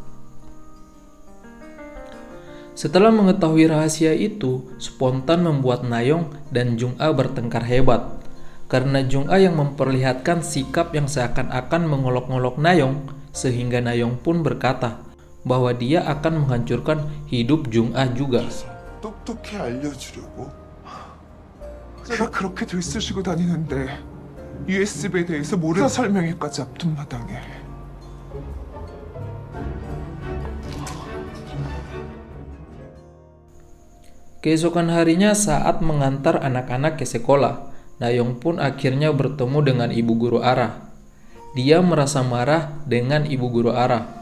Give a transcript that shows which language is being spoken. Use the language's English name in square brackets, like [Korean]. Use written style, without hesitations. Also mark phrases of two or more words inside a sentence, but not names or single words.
[Indonesian] Setelah mengetahui rahasia itu, spontan membuat Nayong dan Jung-ah bertengkar hebat. Karena Jung-ah yang memperlihatkan sikap yang seakan-akan mengolok-ngolok Nayong, sehingga Nayong pun berkata bahwa dia akan menghancurkan hidup Jung-ah juga. [Korean] 똑똑히 알려주려고? 제가 그렇게 들쑤시고 다니는데 USB에 대해서 모르는 설명회까지 앞둔마당에. [Indonesian] Keesokan harinya saat mengantar anak-anak ke sekolah, Nayong pun akhirnya bertemu dengan ibu guru Ara. Dia merasa marah dengan ibu guru Ara.